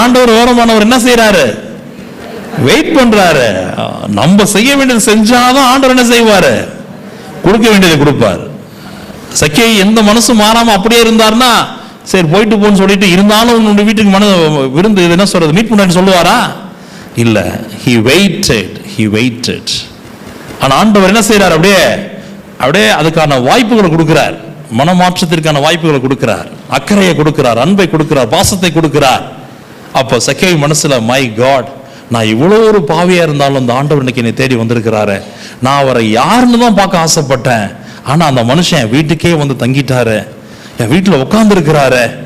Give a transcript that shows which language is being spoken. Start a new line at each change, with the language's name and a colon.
Tamil: ஆண்டவர் ஓரமானவர் என்ன செய்யறாரு? வெயிட் பண்றாரு. நம்ம செய்ய வேண்டியது செஞ்சாதான் ஆண்டவர் என்ன செய்வாரு? கொடுக்க வேண்டியதை கொடுப்பார். சக்கேயு எந்த மனசு மாறாம அப்படியே இருந்தார்னா, சரி போயிட்டு போன்னு சொல்லிட்டு, இருந்தாலும் உன்னுடைய வீட்டுக்கு விருந்து என்ன சொல்றது, மீட் பண்ணு சொல்லுவாரா? இல்ல,
English: he waited.
Tamil: ஆனா ஆண்டவர் என்ன செய்யறார்? அப்படியே அதுக்கான வாய்ப்புகளை கொடுக்கிறார், மனமாற்றத்திற்கான வாய்ப்புகளை கொடுக்கிறார், அக்கறையை கொடுக்கிறார், அன்பை கொடுக்கிறார், பாசத்தை கொடுக்கிறார். அப்ப சக்கேயு மனசுல, மை காட், நான் இவ்வளவு ஒரு பாவியா இருந்தாலும் அந்த ஆண்டவர் இன்னைக்கு என்னை தேடி வந்திருக்கிறாரு. நான் அவரை யாருன்னு தான் பார்க்க ஆசைப்பட்டேன், ஆனா அந்த மனுஷன் என் வீட்டுக்கே தங்கிட்டாரு, என் வீட்டுல உட்கார்ந்து இருக்கிறாரு.